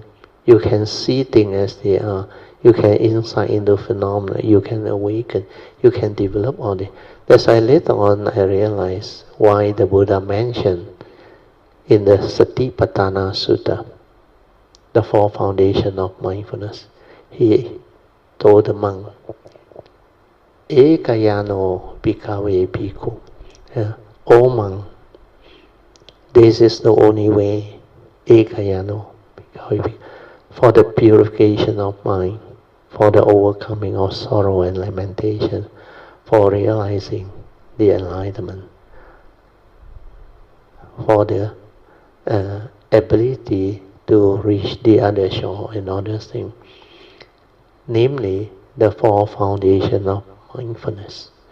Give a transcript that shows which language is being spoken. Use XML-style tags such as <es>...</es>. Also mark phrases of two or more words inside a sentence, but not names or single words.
<en>You can see things as they are. You can insight into phenomena. You can awaken. You can develop all this. That's why later on I realized why the Buddha mentioned in the Satipatthana Sutta, the 4 foundations of mindfulness. He told the monk,</en> <pi>Ekayano bhikkhave bhikkhu.</pi> <en>O monk, this is the only way,</en> <pi>Ekayano bhikkhave bhikkhu,</pi> <en>for the purification of mind, for the overcoming of sorrow and lamentation, for realizing the enlightenment, for the ability to reach the other shore and other things, namely the 4 foundations of mindfulness.</en>